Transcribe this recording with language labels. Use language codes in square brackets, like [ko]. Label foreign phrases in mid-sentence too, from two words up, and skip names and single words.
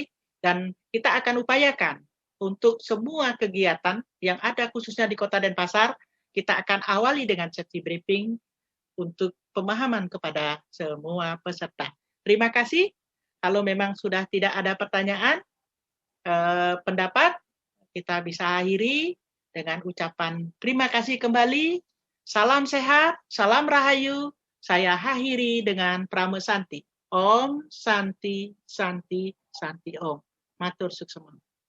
[id] Dan kita akan upayakan untuk semua kegiatan yang ada khususnya di Kota Denpasar, kita akan awali dengan [en] safety briefing [id] untuk pemahaman kepada semua peserta. Terima kasih. Kalau memang sudah tidak ada pertanyaan, pendapat, kita bisa akhiri dengan ucapan terima kasih kembali. Salam sehat, salam rahayu. Saya akhiri dengan Prame Santi. [sa] Om Santi Santi Santi Om. [ban] Matur suksema.